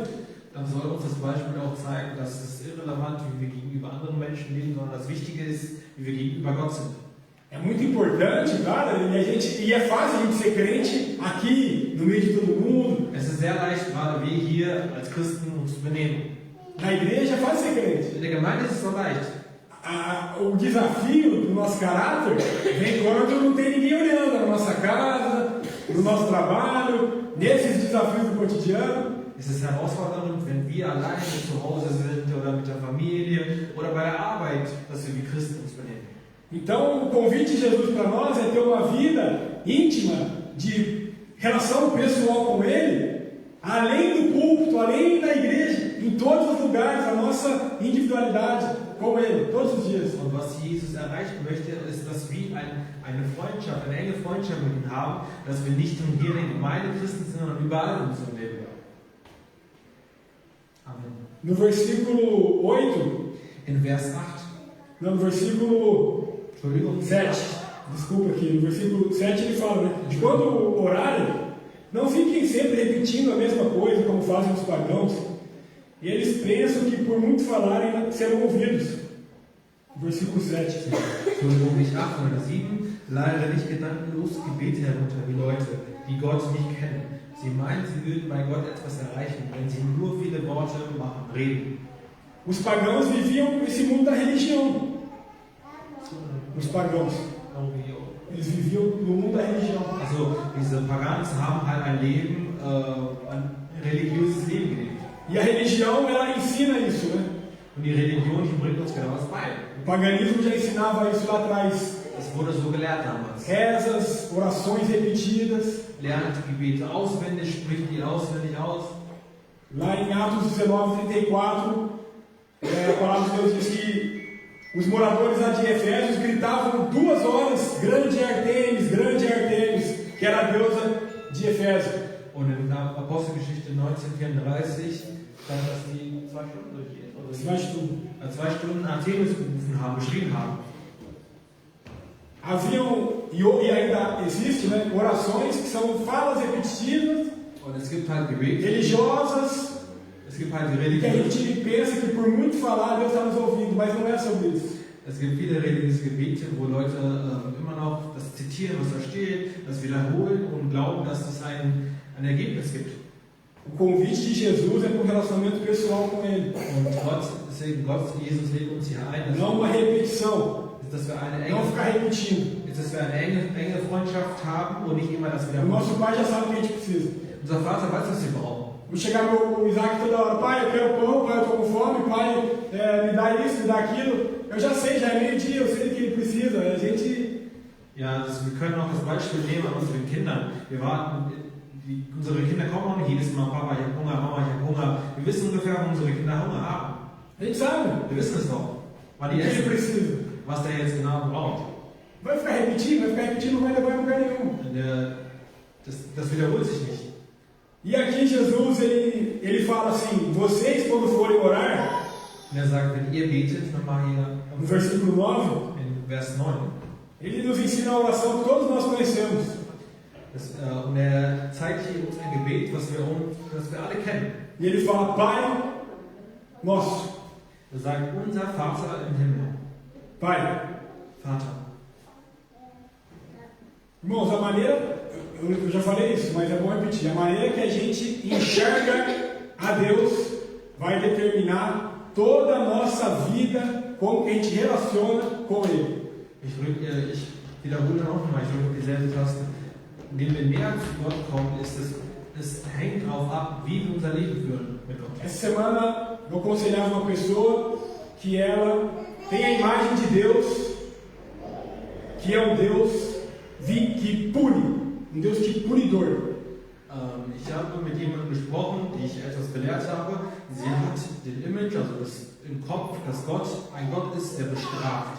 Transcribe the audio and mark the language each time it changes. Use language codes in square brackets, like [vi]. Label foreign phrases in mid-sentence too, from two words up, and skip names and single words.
[de] dann soll uns das Beispiel auch zeigen, dass es irrelevant, wie wir gegenüber anderen Menschen leben, sondern das Wichtige ist, wie wir gegenüber Gott sind. [pt] É muito importante, cara, e é fácil a gente ser crente aqui, no meio de todo mundo. [de] Es ist sehr leicht, gerade wir hier als Christen uns zu benehmen. [pt] Na igreja é fácil ser crente. [de] In der Gemeinde ist es so leicht. [pt] O desafio do nosso caráter vem quando não tem ninguém olhando na nossa casa, no nosso trabalho, nesses desafios do cotidiano. [de] Es ist herausfordernd, wenn wir alleine zu Hause sind oder mit der Familie oder bei der Arbeit, dass wir wie Christen uns benehmen. [pt] Então, o convite de Jesus para nós é ter uma vida íntima, de relação pessoal com Ele, além do púlpito, além da igreja, em todos os lugares, a nossa individualidade com Ele, todos os dias. [de] Und was Jesus erreichen möchte, ist, dass wir eine Freundschaft, eine enge Freundschaft mit ihm haben, dass wir nicht nur hier in der Gemeinde Christen sind, sondern überall in unserem Leben. Amen. [pt] No versículo 8, [de] In Vers 8, [pt] não, no versículo [de] Entschuldigung, [pt] 7, desculpa aqui, no versículo 7 ele fala, né? De quando orarem, não fiquem sempre repetindo a mesma coisa, como fazem os pagãos. E eles pensam que por muito falarem serão ouvidos. Versículo 7. [de] Entschuldigung, nicht 8, sondern 7. Leider nicht gedankenlos Gebete herunter wie Leute, die Gott nicht kennen. Sie meinen, sie würden bei Gott etwas erreichen, wenn sie nur viele Worte reden. [pt] Os pagãos viviam esse mundo da religião. Os pagãos. Eles viviam no mundo da religião. [de] Also, diese Pagans haben halt ein Leben, ein religiöses Leben gelebt. [pt] E a religião, ela ensina isso, né? [de] Und die Religion, die bringt uns genau das bei. [pt] O paganismo já ensinava isso lá atrás. [de] Das wurde so gelehrt damals. [pt] Rezas, orações repetidas. [de] Lernt die Gebete auswendig, spricht die auswendig aus. [pt] Lá em Atos 19:34, a palavra de Deus diz que os moradores lá de Efésios gritavam 2 horas grande Artemis, que era a deusa de Efésio. [de] Und in Apostelgeschichte 1934 stand, dass die 2 Stunden durchgehen. Oder 2 Stunden Artemis beschrieben haben. [pt] Haviam, e ainda existe, né, orações que são falas repetitivas, [de] Und es gibt halt Gebete, [pt] religiosas, [de] es gibt halt die [pt] que a [de] Religion, [pt] gente pensa que por muito falar Deus está nos ouvindo, mas não é sobre isso. [de] es gibt viele religiöse Gebete, wo Leute immer noch das zitieren, was da steht, das wiederholen und glauben, dass es ein Ergebnis gibt. [pt] O convite de Jesus é para um relacionamento pessoal com Ele, [de] Und deswegen Jesus lädt uns hier ein, [pt] não uma repetição, [de] dass wir eine [pt] não ficar repetindo. [de] enge Freundschaft haben und nicht immer das [pt] O [de] wiederholen. [pt] nosso Pai já sabe o que a gente precisa. [de] Unser Vater weiß, was wir brauchen. [pt] Vou chegar o Isaac toda hora, pai, eu quero pão, pai, eu estou com fome, pai, me dá isso, me dá aquilo. Eu já sei, já é meio-dia, eu sei o que ele precisa. A gente. [de] Ja, wir können auch das Beispiel nehmen an unseren Kindern. Wir warten, unsere Kinder kommen auch nicht jedes Mal, Papa, ich habe Hunger, Mama, ich habe Hunger. Wir wissen ungefähr, wo unsere Kinder Hunger haben. [pt] A gente sabe. [de] Wir wissen es doch. Weil [pt] O [de] die [pt] que ele [de] essen, [pt] precisa. [de] was der jetzt genau braucht. [pt] Vai ficar repetindo, não vai levar em lugar nenhum. [de] Und das wiederholt sich nicht. [pt] E aqui Jesus, ele fala assim, vocês quando forem orar, [de] Und sagt, wenn ihr betet, nochmal hier [pt] no versículo 9, [de] in Vers 9, [pt] ele nos ensina a oração que todos nós conhecemos. [de] und zeigt hier uns ein Gebet, was wir alle kennen. [pt] E ele fala, Pai nosso. [de] Sagt, unser Vater im Himmel. [pt] Pai. [de] Vater. [pt] Irmãos, a maneira, eu já falei isso, mas é bom repetir, a maneira que a gente enxerga a Deus vai determinar toda a nossa vida, como que a gente relaciona com Ele. [de] Ich wiederhole nochmal, ich drücke dieselbe Taste. Indem wir näher zu Gott kommen, es hängt darauf ab, wie wir unser Leben führen mit Gott. [pt] Essa semana eu aconselhava uma pessoa que ela tem a imagem de Deus, que é um Deus que pune, um Deus que punidor. [de] Ich habe mit jemandem gesprochen, die ich etwas belehrt habe. Sie hat den Image, also im Kopf, dass Gott ein Gott ist, der bestraft.